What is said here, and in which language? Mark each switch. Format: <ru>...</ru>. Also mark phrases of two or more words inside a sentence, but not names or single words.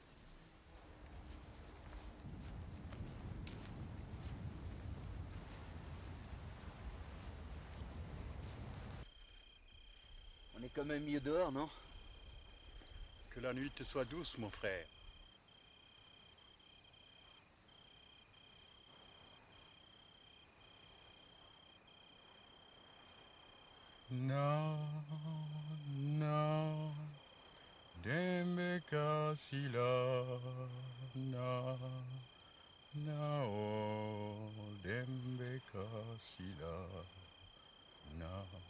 <fr>On est quand même mieux dehors, non? Que la nuit te soit douce, mon frère. Na, na, dembe kasila, na, na, o, dembe kasila, na,</fr>